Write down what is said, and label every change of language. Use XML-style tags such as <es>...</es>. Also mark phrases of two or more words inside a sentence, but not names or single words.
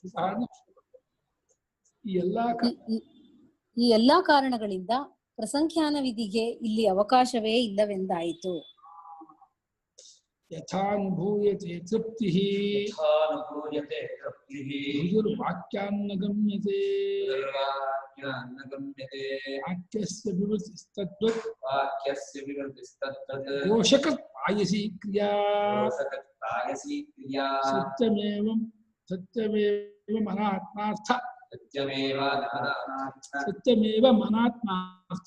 <kn>ಈ ಎಲ್ಲಾ ಕಾರಣಗಳಿಂದ ಪ್ರಸಂಖ್ಯಾನ ವಿಧಿಗೆ ಇಲ್ಲಿ ಅವಕಾಶವೇ ಇಲ್ಲವೆಂದಾಯಿತು.</kn> <sa>ಯಥಾನುಭೂಯತೆ ತೃಪ್ತಿಃ ಯಥಾನುಭೂಯತೆ ತೃಪ್ತಿಃ ವಾಕ್ಯಾನ್ನ ಗಮ್ಯತೆ ನ ಗಮ್ಯತೆ ವಾಕ್ಯಸ್ಯ ವಿವೃತಿಸ್ತದ್ವತ್ ವಾಕ್ಯಸ್ಯ ವಿವೃತಿಸ್ತದ್ವತ್ ದೋಷಕತ್ ಪಾಯಸಿ ಕ್ರಿಯಾ ದೋಷಕತ್ ಪಾಯಸಿ ಕ್ರಿಯಾ ಸತ್ಯಮೇವ ಮನಾತ್ಮಾರ್ಥ ಸತ್ಯಮೇವ ಮನಾತ್ಮಾರ್ಥ</sa>